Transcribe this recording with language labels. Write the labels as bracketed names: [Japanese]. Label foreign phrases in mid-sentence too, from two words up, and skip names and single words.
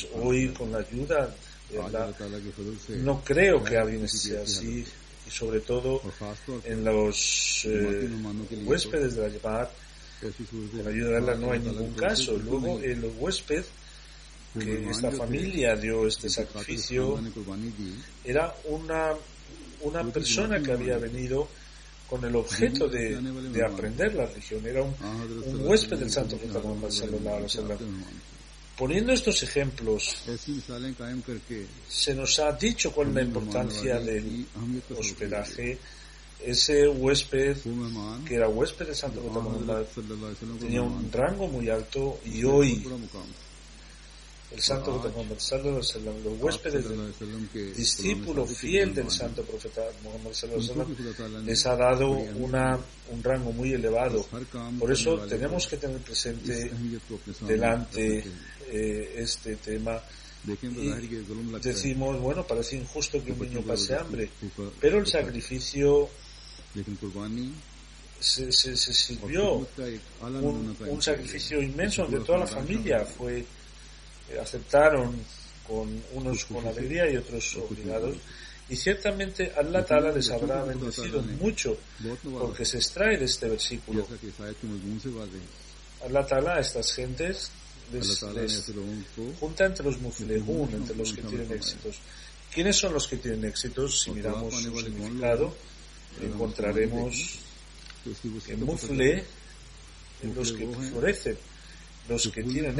[Spanish] Hoy con la ayuda de Allah no creo que alguien sea así, y sobre todo en los huéspedes de la Jamaat con la ayuda de Allah no hay ningún caso. Luego el huésped que esta familia dio este sacrificio era una persona que había venido con el objeto de aprender la religión, era un huésped del santo profeta Muhammad [Arabic] صلى الله عليه وسلم. [Spanish] Poniendo estos ejemplos, se nos ha dicho cuál es la importancia del hospedaje. Ese huésped, que era huésped del santo profeta Muhammad, tenía un rango muy alto, y hoy el santo profeta Muhammad [Arabic] صلى الله عليه وسلم, [Spanish] los huéspedes del discípulo fiel del santo profeta Muhammad [Arabic] صلى الله عليه وسلم, [Spanish] les ha dado un rango muy elevado. Por eso tenemos que tener presente delante este tema. Y decimos, bueno, parece injusto que un niño pase hambre, pero el sacrificio se sirvió un sacrificio inmenso de toda la familia. Aceptaron unos con alegría y otros obligados, y ciertamente [Arabic] الله تعالى [Spanish] les habrá bendecido mucho, porque se extrae de este versículo. [Arabic] الله تعالى [Spanish] a estas gentes les junta entre los muflehun, entre los que tienen éxitos. ¿Quiénes son los que tienen éxitos? Si miramos su significado, encontraremos que mufle en los que florecen, los que tienen